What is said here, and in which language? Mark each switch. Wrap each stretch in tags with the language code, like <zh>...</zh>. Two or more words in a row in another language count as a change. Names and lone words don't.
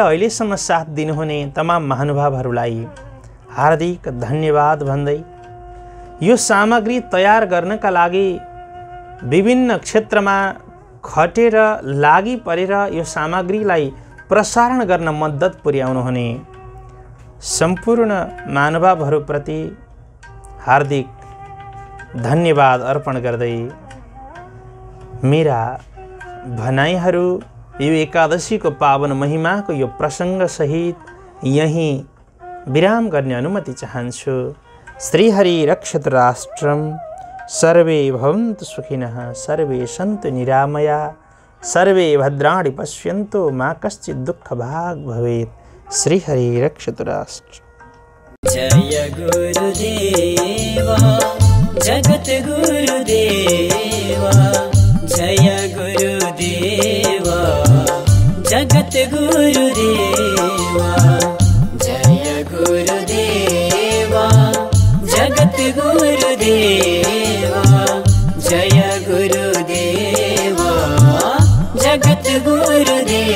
<ne>अहिलेसम्म साथ दिनुहुने तमाम महानुभावहरूलाई हार्दिक धन्यवाद भन्दै, यो सामग्री तयार गर्नका लागि विभिन्न क्षेत्रमा खटेर लागि परेर यो सामग्रीलाई प्रसारण गर्न मद्दत पुर्याउनुहुने सम्पूर्ण महानुभावहरूप्रति हार्दिक धन्यवाद अर्पण गर्दै मेरा भनाइहरू यो एकादशीको पावन महिमाको यो प्रसङ्गसहित यहीँ विराम गर्ने अनुमति चाहन्छु।</ne> <sa>श्रीहरि रक्षतु राष्ट्रम, सर्वे भवन्तु सुखिनः, सर्वे सन्तु निरामया, सर्वे भद्राणि पश्यन्तु, मा कश्चित् दुःखभाग् भवेत्। श्रीहरि रक्षतु राष्ट्र।</sa> <hi>जय गुरुदेवा जगत गुरुदेवा, जय गुरुदेवा जगत जगत गुरुदेवा जय गुरुदेवा जगत गुरुदेवा जय गुरुदेवा जगत गुरुदेवा</hi>